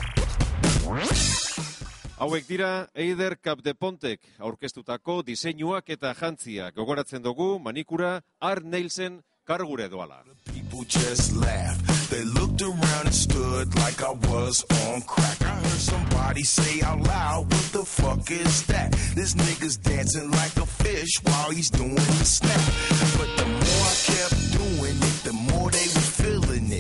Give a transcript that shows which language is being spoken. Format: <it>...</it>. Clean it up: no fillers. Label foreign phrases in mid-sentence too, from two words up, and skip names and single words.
<eu>Hauek dira Eider Capdepontek aurkeztutako diseinuak eta jantziak. Gogoratzen dugu manikura Art Nielsen kargure doala.</eu> <en>People just laughed. They looked around and stood like I was on crack. I heard somebody say out loud, what the fuck is that? This nigga's dancing like a fish while he's doing the snap. But the more I kept doing it, the more they were feeling it.</en>